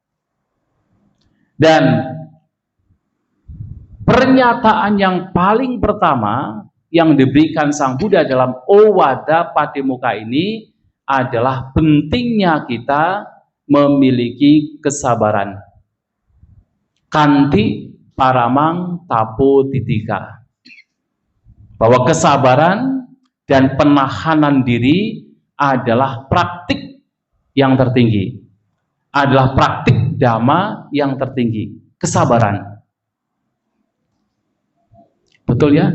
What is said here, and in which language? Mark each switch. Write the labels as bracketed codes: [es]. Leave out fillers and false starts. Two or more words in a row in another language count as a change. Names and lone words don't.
[id] Dan pernyataan yang paling pertama yang diberikan Sang Buddha dalam Owada Patimokkha ini adalah pentingnya kita memiliki kesabaran. [pi] Kanti paramang tapo titika. [id] Bahwa kesabaran dan penahanan diri adalah praktik yang tertinggi. Adalah praktik dhamma yang tertinggi. Kesabaran. Betul ya?